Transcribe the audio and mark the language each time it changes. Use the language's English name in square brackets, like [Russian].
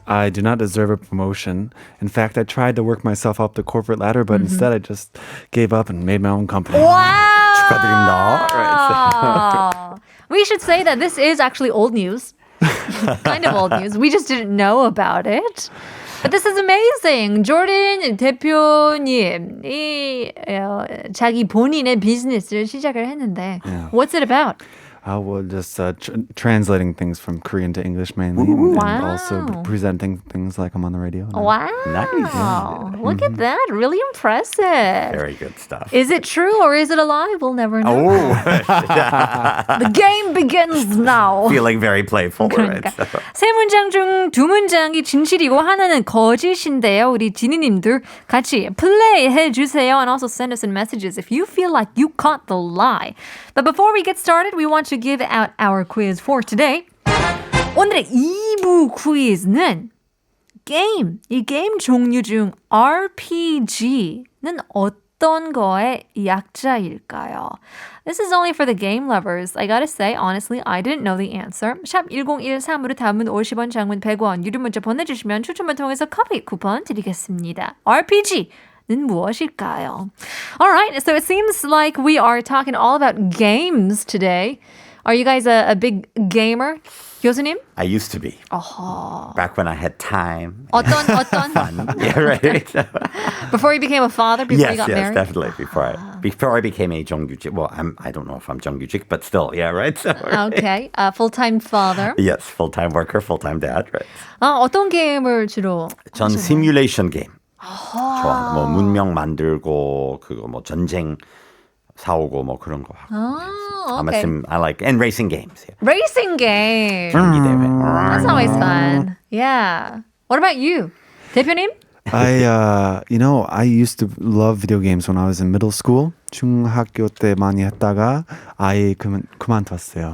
[English] I do not deserve a promotion. In fact, I tried to work myself up the corporate ladder, but instead I just gave up and made my own company. Wow! [Korean] 축하드립니다. [English] We should say that this is actually old news. Kind of old news. We just didn't know about it. But this is amazing. [Korean] 조던 대표님이 자기 본인의 비즈니스를 시작을 했는데 [English] What's it about? Well, just translating things from Korean to English mainly, and also presenting things like I'm on the radio. Wow. Nice. Look at that. Really impressive. Very good stuff. Is it true or is it a lie? We'll never know. Oh, The game begins now. feeling very playful. [Korean] 그러니까. [English] Right? [Korean] 세 문장 중 두 문장이 진실이고 하나는 거짓인데요. 우리 지니님들 같이 플레이해 주세요 [English] and also send us in messages if you feel like you caught the lie. But before we get started, we want to give out our quiz for today. [Korean] 오늘의 2부 퀴즈는 게임, 이 게임 종류 중 RPG는 어떤 거의 약자일까요? [English] This is only for the game lovers. I gotta say, honestly, I didn't know the answer. [Korean] 샵 1013으로 담은 50원, 장문 100원, 유료 문자 보내주시면 추첨을 통해서 커피 쿠폰 드리겠습니다. RPG는 무엇일까요? [English] Alright, so it seems like we are talking all about games today. Are you guys a big gamer? 교수님? I used to be. Back when I had time. [Korean] 어떤? [English] Fun. Yeah, right. Before you became a father, before you got married? definitely. Before I became a 정규직. Well, I don't know if I'm 정규직, but still, yeah, right. So, Okay, full-time father. yes, full-time worker, full-time dad, right. [Korean] 어떤 게임을 주로 전 시뮬레이션 게임 좋아. 뭐 문명 만들고 그거 뭐 전쟁 사오고 뭐 그런 거 하고. [English] okay. I like and racing games. Yeah. Racing game. [Korean] 경기 대회. [English] That's always fun. Yeah. What about you? 대표님? I used to love video games when I was in middle school. [Korean] 중학교 때 많이 했다가 아예 그만뒀어요.